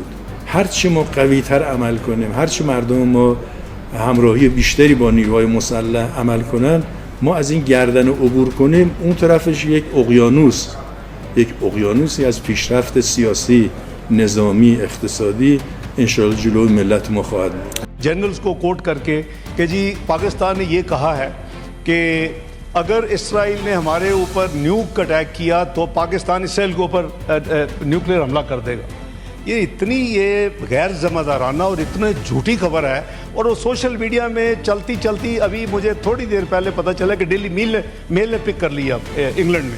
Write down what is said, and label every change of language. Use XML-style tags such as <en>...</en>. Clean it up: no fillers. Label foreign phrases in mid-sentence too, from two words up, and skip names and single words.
<fa>هرچی ما قوی‌تر عمل کنیم، هرچی مردم ما همراهی بیشتری با نیروهای مسلح عمل کنن، ما از این گردن عبور کنیم، اون طرفش یک اقیانوسی از پیشرفت سیاسی، نظامی، اقتصادی انشاءالله جلوی ملت ما خواهد بود.</fa> <hi>जनरल्स को कोट करके कि जी पाकिस्तान ने ये कहा है कि अगर इसराइल ने हमारे ऊपर</hi> <en>nuke attack</en> <hi>किया तो पाकिस्तान इसराइल के ऊपर न्यूक्लियर हमला कर देगा। ये गैर ज़िम्मेदाराना और इतनी झूठी खबर है और वो</hi> <en>social media</en> <hi>में चलती चलती अभी मुझे थोड़ी देर पहले पता चला कि डेली मेल ने पिक कर लिया इंग्लैंड में।</hi>